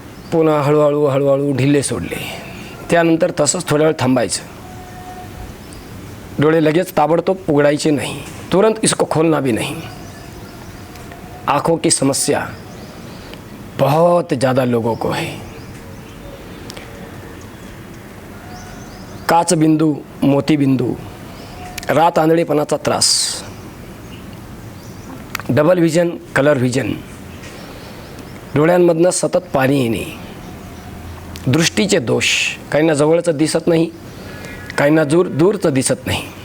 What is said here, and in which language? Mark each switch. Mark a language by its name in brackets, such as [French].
[Marathi] पुन्हा हळूहळू हळूहळू ढिले सोडले. त्यानंतर तसंच थोड्या वेळ थांबायचं. डोळे लगेच ताबडतोब उघडायचे [Hindi] नहीं, तुरंत इसको खोलना भी नहीं. आँखों की समस्या बहुत ज़्यादा लोगों को है. [Marathi] काच बिंदू, मोती बिंदू, रात आंधळेपणाचा त्रास, डबल व्हिजन, कलर व्हिजन, डोळ्यांमधनं सतत पाणी येणे, दृष्टीचे दोष, काहींना जवळचं दिसत नाही, काहींना दूरचं दिसत नाही.